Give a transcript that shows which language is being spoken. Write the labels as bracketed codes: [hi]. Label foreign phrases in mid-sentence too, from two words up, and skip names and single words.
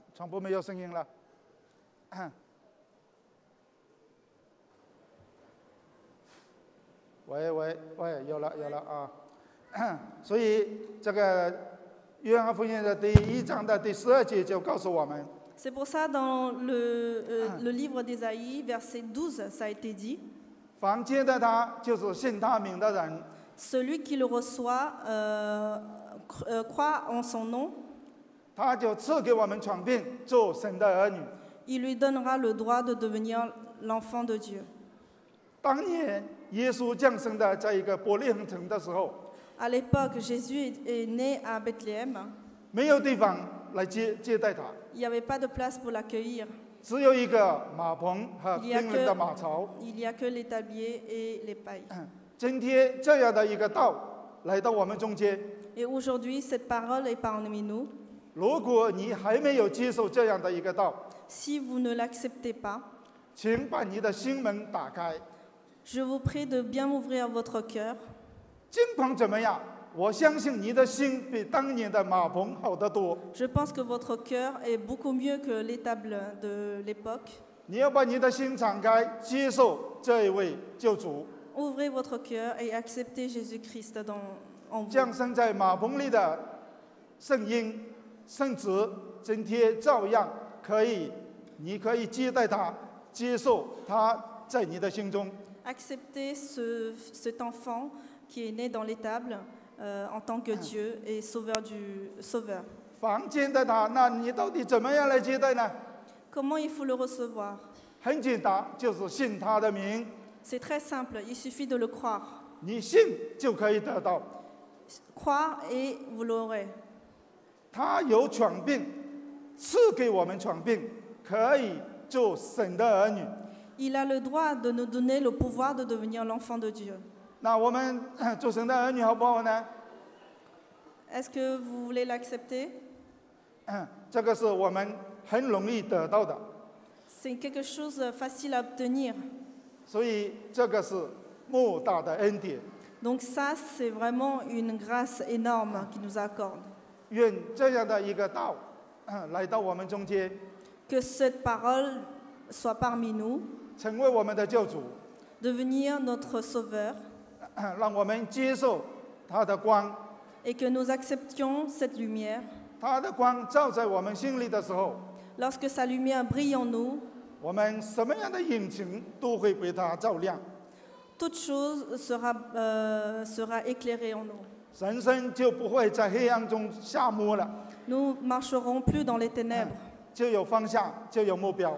[zh] 传播没有声音了。喂，有了啊！所以这个约翰福音的第1章的第12节就告诉我们。 [fr] C'est pour ça dans le livre d'Ésaïe, verset 12, ça a été dit. [zh] 凡接待他，就是信他名的人。 [fr] Celui qui le reçoit croit en son nom. [zh] 他就赐给我们权柄，做神的儿女。 [fr] Il lui donnera le droit de devenir l'enfant de Dieu. [zh] 当年耶稣降生的在一个伯利恒城的时候， [fr] À l'époque, Jésus est né à Bethléem. [zh] 没有地方来接待他， [fr] Il n'y avait pas de place pour l'accueillir. [zh] 只有一个马棚和 [fr] Il [zh] 冰冷的马槽。 [fr] n'y a que l'établier et les pailles. [zh] 今天这样的一个道来到我们中间， [fr] Et aujourd'hui, cette parole est parmi nous. [zh] 如果你还没有接受这样的一个道， [fr] Si vous ne l'acceptez pas, [zh] 请把你的心门打开。 [fr] Je vous prie de bien ouvrir votre cœur. [zh] 境况怎么样？我相信你的心比当年的马棚好得多。 [fr] Je pense que votre cœur est beaucoup mieux que l'étable de l'époque. [zh] 你要把你的心敞开，接受这一位救主。 [fr] Ouvrez votre cœur et acceptez Jésus-Christ en vous. [zh] 降生在马棚里的圣婴、圣子，今天照样可以，你可以接待他，接受他在你的心中。 [fr] Acceptez cet enfant qui est né dans l'étable en tant que Dieu et sauveur. [zh] 房间的他，那你到底怎么样来接待呢？ [fr] Comment il faut le recevoir? [zh] 很简单，就是信他的名， [fr] C'est très simple, il suffit de le croire. [zh] 你信就可以得到。 [fr] Croire et vous l'aurez. [zh] 他有权柄，赐给我们权柄，可以做神的儿女。 [fr] Il a le droit de nous donner le pouvoir de devenir l'enfant de Dieu. [zh] 那我们做神的儿女好不好呢？ [fr] Est-ce que vous voulez l'accepter? [zh] 这个是我们很容易得到的， [fr] C'est quelque chose de facile à obtenir. [zh] 所以这个是莫大的恩典。 [fr] Donc ça, c'est vraiment une grâce énorme qu'il nous accorde. [zh] 愿这样的一个道，来到我们中间， [fr] Que cette parole soit parmi nous, [zh] 成为我们的救主， [fr] devenir notre sauveur, [zh] 让我们接受他的光。 [fr] et que nous acceptions cette lumière. [zh] 他的光照在我们心里的时候， [fr] Lorsque sa lumière brille en nous, [zh] 我们什么样的隐情都会被他照亮， [fr] toute chose sera éclairée en nous. [zh] 人生就不会在黑暗中下没了， [fr] Nous marcherons plus dans les ténèbres. [zh] 就有方向，就有目标。